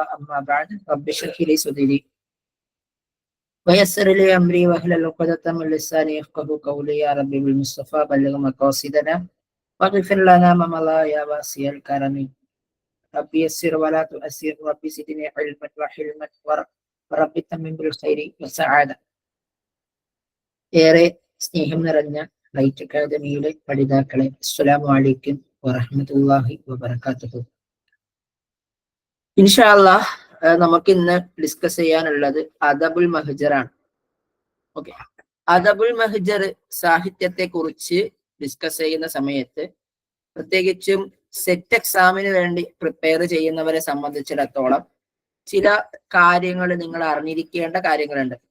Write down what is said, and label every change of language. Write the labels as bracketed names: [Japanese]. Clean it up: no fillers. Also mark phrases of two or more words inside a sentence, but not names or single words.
[Arabic] أما بعد رب اشرح لي صدري ويسر لي أمري واحلل عقدة من لساني يفقهوا قولي. يا ربي بالمصطفى بلغ مقاصدنا واغفر لنا ما مضى يا واسع الكرم. ربي يسر ولا تؤسر ربي زدني علما وحلما وربي تمم بالخير والسعادة. [Malayalam] ഏറെ സ്നേഹം നിറഞ്ഞ ലൈറ്റ് അക്കാദമിയിലെ പഠിതാക്കളെ, [Arabic] السلام عليكم ورحمة الله وبركاته. إن شاء الله [Malayalam] നമുക്ക് ഇന്ന് ഡിസ്കസ് ചെയ്യാനുള്ളത് അദബുൽ മഹ്ജറാണ്. ഓക്കെ, അദബുൽ മഹ്ജർ സാഹിത്യത്തെ കുറിച്ച് ഡിസ്കസ് ചെയ്യുന്ന സമയത്ത് പ്രത്യേകിച്ചും [English] SET exam [Malayalam] വേണ്ടി പ്രിപ്പയർ ചെയ്യുന്നവരെ സംബന്ധിച്ചിടത്തോളം ചില കാര്യങ്ങൾ നിങ്ങൾ അറിഞ്ഞിരിക്കേണ്ട കാര്യങ്ങളുണ്ട്.